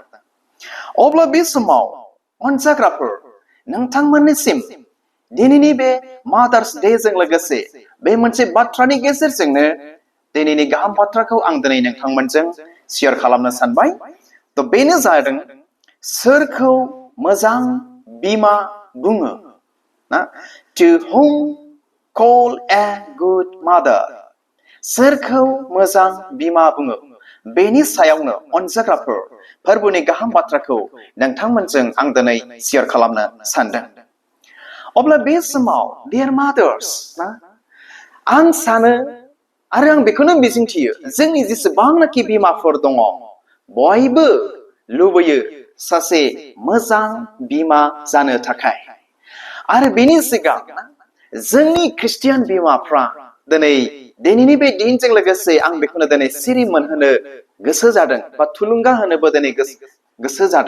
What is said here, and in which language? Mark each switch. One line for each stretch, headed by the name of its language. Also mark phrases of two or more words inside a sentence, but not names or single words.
Bodo: अब्ला बे समाव अनजाग्राफोर, नोंथांमोननिसिम दिनैनि बे
English: mothers day
Bodo: जों लोगोसे बे मोनसे बाथ्रानि गेजेरजोंनो दिनैनि गाहाम बाथ्राखौ आं दिनै नोंथांमोनजों शेयार खालामनो सानबाय। तो बेनो जादों सोरखौ मोजां बिमा बुङो ना?
English: To whom call a good mother?
Bodo: सोरखौ मोजां बिमा बुङो? बेनि सायावनो अनजाग्राफोर फोरबोनि गाहाम बाथ्राखौ नोंथांमोनजों आं दिनै शेयार खालामनो सानदों। अब्ला बे समाव
English: dear mothers
Bodo: ना, आं सानो आरो आं बेखौनो मिजिंथियो जोंनि जेसेबांनाखि बिमाफोर दङ बयबो लुबैयो सासे मोजां बिमा जानो थाखाय। आरो बेनि सिगां जोंनि ख्रिस्टियान बिमाफ्रा दिनैनि बे दिनजों लोगोसे आं बेखौनो दिनै सिरि मोनहोनो गोसो जादों बा थुलुंगा होनोबो दिनै गोसो जादों।